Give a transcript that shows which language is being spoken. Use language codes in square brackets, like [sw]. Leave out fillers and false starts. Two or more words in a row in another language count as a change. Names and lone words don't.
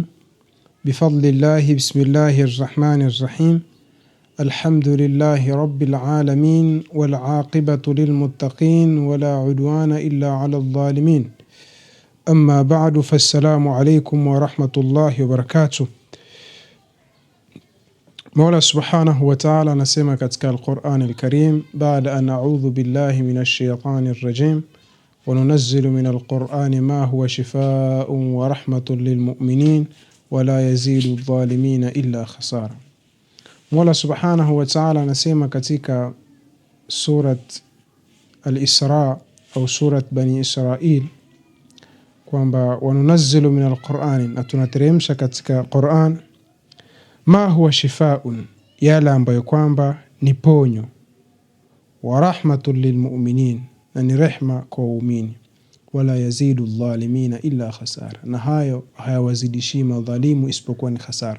[ar] بفضل الله بسم الله الرحمن الرحيم. الحمد لله رب العالمين والعاقبة للمتقين ولا عدوان إلا على الظالمين. أما بعد فالسلام عليكم ورحمة الله وبركاته. [sw] Mola [ar] سبحانه وتعالى [sw] anasema katika [ar] القرآن الكريم, [sw] baada an [ar] أعوذ بالله من الشيطان الرجيم وننزل من القرآن ما هو شفاء ورحمة للمؤمنين ولا يزيد الظالمين إلا خسارا. [sw] Mola [ar] سبحانه وتعالى [sw] anasema katika surat Al-Isra au surat Bani Israil kwamba [ar] وننزل من القرآن, [sw] na tunateremsha katika Qur'an [ar] ما هو شفاء, [sw] yale ambayo kwamba ni ponyo, [ar] ورحمة للمؤمنين, [sw] na ni rehma kwa waumini, [ar] ولا يزيد الظالمين إلا خسارا, [sw] na hayo hayawazidishi madhalimu isipokuwa ni khasara.